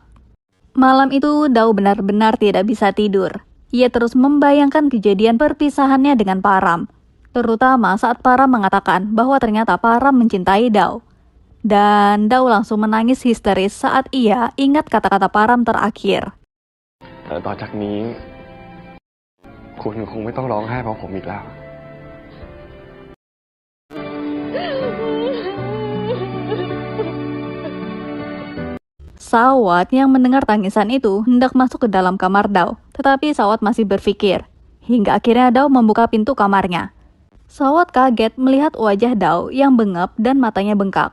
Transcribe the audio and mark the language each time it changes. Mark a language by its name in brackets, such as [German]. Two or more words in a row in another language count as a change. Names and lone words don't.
[Indonesian] Malam itu, Dao benar-benar tidak bisa tidur. Ia terus membayangkan kejadian perpisahannya dengan Param, terutama saat Param mengatakan bahwa ternyata Param mencintai Dao. Dan Dao langsung menangis histeris saat ia ingat kata-kata Param terakhir. [Thai] ต่อจากนี้คุณคงไม่ต้องร้องไห้เพราะผมอีกแล้ว [Indonesian] Sawat yang mendengar tangisan itu hendak masuk ke dalam kamar Dao, tetapi Sawat masih berpikir. Hingga akhirnya Dao membuka pintu kamarnya. Sawat kaget melihat wajah Dao yang bengap dan matanya bengkak.